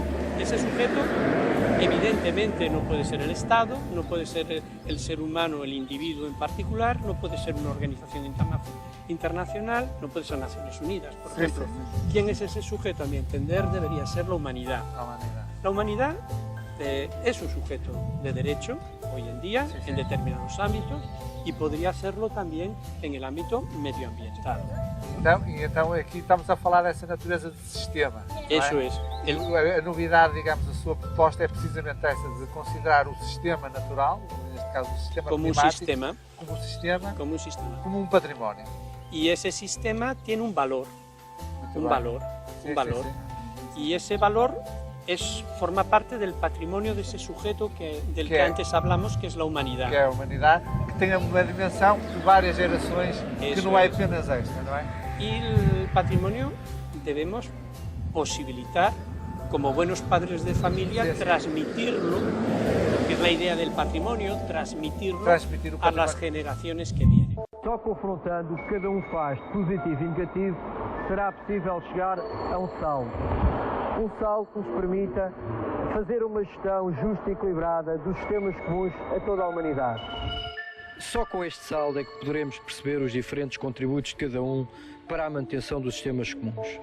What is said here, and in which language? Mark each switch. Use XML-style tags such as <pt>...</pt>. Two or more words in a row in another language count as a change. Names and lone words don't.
<es>Ese sujeto, evidentemente, no puede ser el Estado, no puede ser el ser humano, el individuo en particular, no puede ser una organización internacional, no puede ser Naciones Unidas, por ejemplo. ¿Quién es ese sujeto? A mi entender, debería ser la humanidad. La humanidad es un sujeto de derecho, hoy en día, en determinados ámbitos,</es> <pt>e poderia serlo também em</pt> <es>el ámbito medioambiental.</es> <pt>Então aqui estamos a falar dessa natureza de sistema. Isso é. A novidade, digamos, a sua proposta é precisamente essa, de considerar o sistema natural, neste caso o sistema climático, como um sistema, como um património. E esse sistema tem um valor, e esse valor forma parte</pt> <es>del patrimonio de ese sujeto del que antes hablamos, que es la humanidad.</es> <pt>Que é a humanidade, que tem uma dimensão de várias gerações, que não é apenas esta, não é?</pt> <es>Y el patrimonio debemos posibilitar, como buenos padres de familia, transmitirlo, que es la idea del patrimonio, transmitirlo a las generaciones que vienen.</es> <pt>Só confrontando o que cada um faz de positivo e negativo, será possível chegar a um saldo. Um saldo que nos permita fazer uma gestão justa e equilibrada dos sistemas comuns a toda a humanidade. Só com este saldo é que poderemos perceber os diferentes contributos de cada um para a manutenção dos sistemas comuns.</pt>